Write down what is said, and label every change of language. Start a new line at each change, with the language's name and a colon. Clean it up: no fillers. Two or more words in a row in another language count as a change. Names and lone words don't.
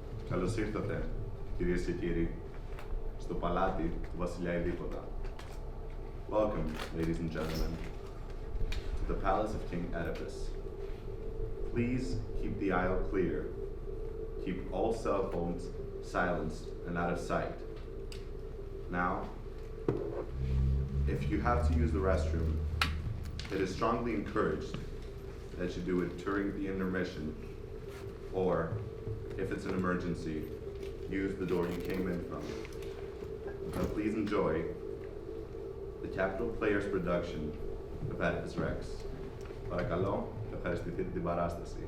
Greek: Καλώς ήρθατε, κυρίες και κύριοι, στο παλάτι του βασιλιά Ειδίποτα.
English: Welcome, ladies and gentlemen, to the palace of King Oedipus. Please keep the aisle clear. Keep all cell phones silenced and out of sight. Now, if you have to use the restroom, it is strongly encouraged that you do it during the intermission, or if it's an emergency, use the door you came in from. Now please enjoy the Capital Players production of Oedipus Rex.
Greek: Παρακαλώ, ευχαριστηθείτε την παράσταση.